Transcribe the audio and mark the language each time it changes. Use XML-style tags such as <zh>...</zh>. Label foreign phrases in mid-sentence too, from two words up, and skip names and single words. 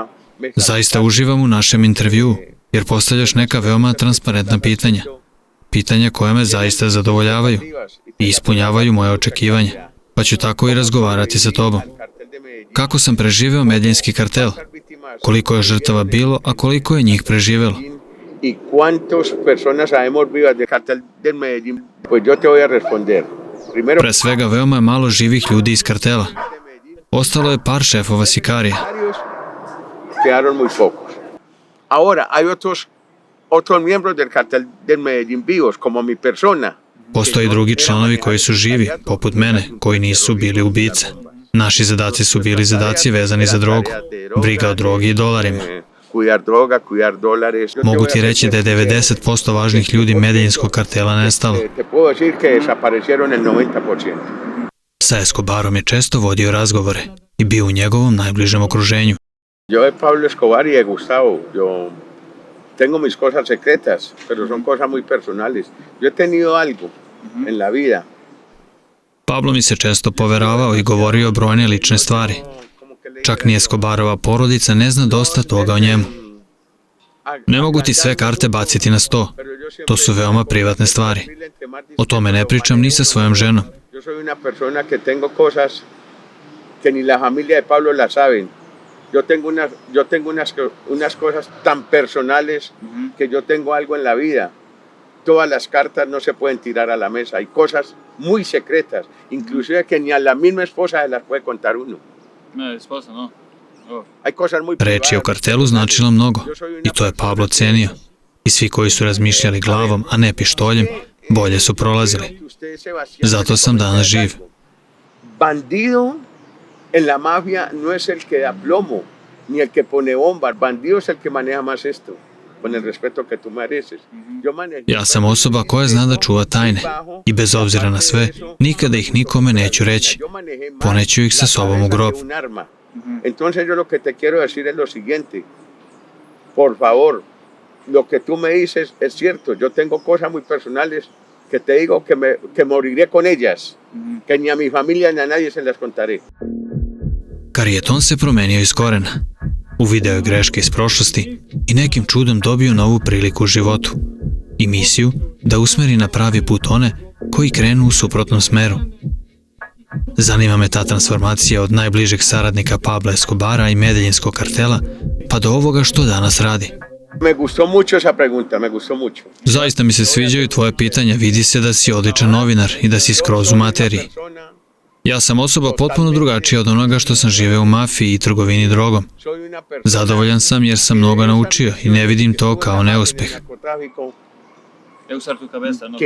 <sr>Zaista uživam u našem intervjuu, jer postavljaš neka veoma transparentna pitanja. Pitanja koje me zaista zadovoljavaju i ispunjavaju moje očekivanje, pa ću tako i razgovarati sa tobom. Kako sam preživeo Medeljinski kartel? Koliko je žrtava bilo, a koliko je njih preživelo?</sr> <es>¿Y cuántas personas sabemos vivas del cartel del Medellín? Pues yo te voy a responder. Primero,</es> <sr>Pre svega, veoma je malo živih ljudi iz kartela. Ostalo je par šefova sikarija.</sr> <es>quedaron muy pocos. Ahora, hay otros miembros del cartel del Medellín vivos, como mi persona.</es> <sr>Postoje i drugi članovi koji su živi, poput mene, koji nisu bili ubice. Naši zadaci su bili zadaci vezani za drogu, briga o drogi i dolarima.</sr> <es>Cuidar droga, cuidar dólares.</es> <sr>Mogu ti reći da je 90% važnih ljudi Medeljinskog kartela nestalo.</sr> <es>Te puedo decir que desaparecieron el 90%.</es> <sr>Sa Escobarom je često vodio razgovore i bio u njegovom najbližem okruženju.</sr> <es>Yo de Pablo Escobar y de Gustavo, yo tengo mis cosas secretas, pero son cosas muy personales. Yo he tenido algo en la vida.</es> <sr>Pablo mi se često poveravao i govorio brojne lične stvari. Čak ni Escobarova porodica ne zna dosta toga o njemu. Ne mogu ti sve karte baciti na sto. To su veoma privatne stvari. O tome ne pričam ni sa svojom ženom.</sr> <es>Yo soy una persona que tengo cosas que ni la familia de Pablo la saben. Yo tengo unas cosas tan personales que yo tengo algo en la vida. Todas las cartas no se pueden tirar a la mesa. Hay cosas muy secretas, inclusive que ni a la misma esposa se las puede contar uno. Ne, esposa, no. Hay cosas muy</es> <sr>Reč je o kartelu značila mnogo i to je Pablo cenio. I svi koji su razmišljali glavom, a ne pištoljem, bolje su prolazili. Zato sam danas živ.</sr> <es>Bandido en la mafia no es el que da plomo, ni el que pone bombas. Bandido es el que maneja más esto, con el respeto que tú mereces.</es> <sr>Ja sam osoba koja zna da čuva tajne i bez obzira na sve, nikada ih nikome neću reći. Poneću ih sa sobom u grob.</sr> <es>Entonces yo lo que te quiero decir es lo siguiente. Por favor, lo que tú me dices es cierto. Yo tengo cosas muy personales que te digo que moriré con ellas, que ni a mi familia ni a nadie se las contaré.</es> <sr>Karijeton se promenio iz korena. Uvideo je greške iz prošlosti i nekim čudom dobio novu priliku u životu i misiju da usmeri na pravi put one koji krenu u suprotnom smeru. Zanima me ta transformacija od najbližeg saradnika Pabla Escobara i Medeljinskog kartela pa do ovoga što danas radi.</sr> <es>Me gustó mucho esa pregunta, me gustó mucho.</es> <sr>Zaista mi se sviđaju tvoje pitanja, vidi se da si odličan novinar i da si skroz u materiji. Ja sam osoba potpuno drugačija od onoga što sam živeo u mafiji i trgovini drogom. Zadovoljan sam jer sam mnogo naučio i ne vidim to kao neuspeh.</sr> <es>Usar tu cabeza, no.</es>